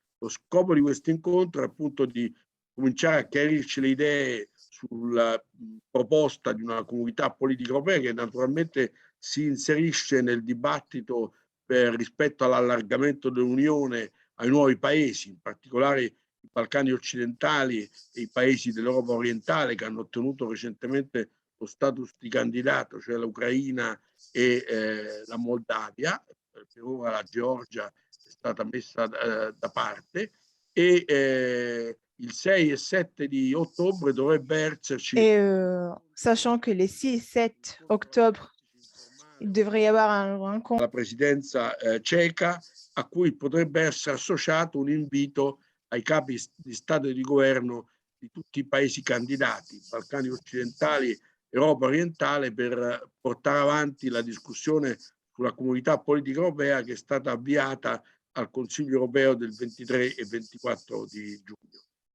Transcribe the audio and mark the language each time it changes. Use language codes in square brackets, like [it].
[it] Lo scopo di questo incontro è appunto di cominciare a chiarirci le idee sulla proposta di una comunità politica europea che naturalmente si inserisce nel dibattito rispetto all'allargamento dell'Unione ai nuovi paesi, in particolare i Balcani occidentali e i paesi dell'Europa orientale che hanno ottenuto recentemente lo status di candidato, cioè l'Ucraina e la Moldavia. Per ora la Georgia è stata messa da parte, e il 6 e 7 di ottobre dovrebbe esserci. [fr] Sachant que les 6 et 7 octobre, il devrait y avoir un rencontre. [it] La presidenza ceca, a cui potrebbe essere associato un invito ai capi di Stato e di governo di tutti i paesi candidati, Balcani occidentali, Europa orientale, per portare avanti la discussione sulla comunità politica europea che è stata avviata al Consiglio europeo del 23 e 24 di giugno.